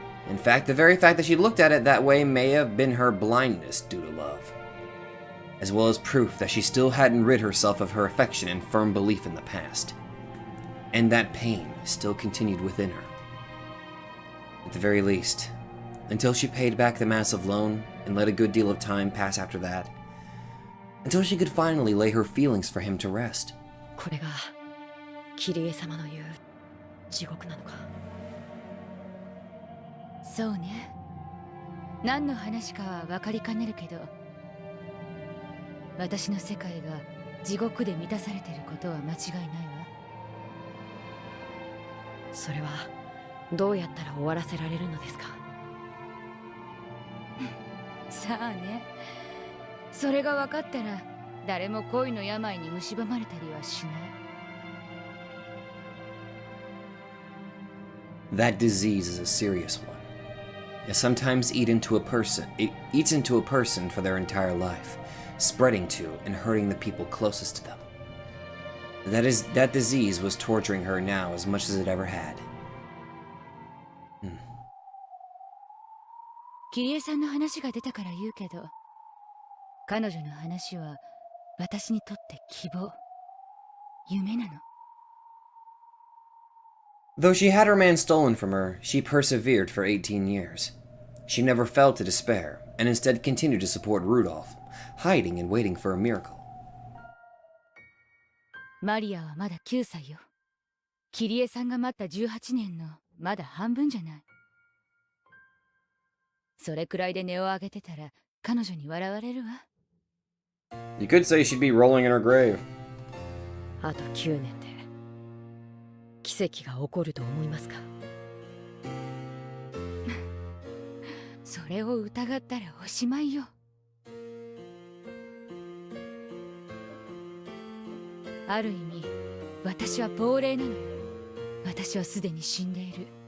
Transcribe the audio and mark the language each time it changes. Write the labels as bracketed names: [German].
[English] In fact, the very fact that she looked at it that way may have been her blindness due to love, as well as proof that she still hadn't rid herself of her affection and firm belief in the past. And that pain still continued within her. At the very least, until she paid back the massive loan and let a good deal of time pass after that, until she could finally lay her feelings for him to rest. [Japanese] これがキリエ様の言う地獄なのか。そうね。何の話かは分かりかねるけど、私の世界が地獄で満たされていることは間違いないわ。それはどうやったら終わらせられるのですか？さあね。それが分かったら誰も恋の病に蝕まれたりはしない。 [English] That disease is a serious one. It sometimes eats into a person for their entire life, spreading to and hurting the people closest to them. That disease was torturing her now as much as it ever had. [Japanese] キリエさんの話が出たから言うけど、彼女の話は私にとって希望、夢なの。 [English] Though she had her man stolen from her, she persevered for 18 years. She never fell to despair, and instead continued to support Rudolph, hiding and waiting for a miracle. [Japanese] マリアはまだ9歳よ。キリエさんが待った18年のまだ半分じゃない。それくらいで音を上げてたら彼女に笑われるわ。 [English] You could say she'd be rolling in her grave. [Japanese] あと9年で奇跡が起こると思いますか？それを疑ったらおしまいよ。ある意味、私は亡霊なの。私はすでに死んでいる。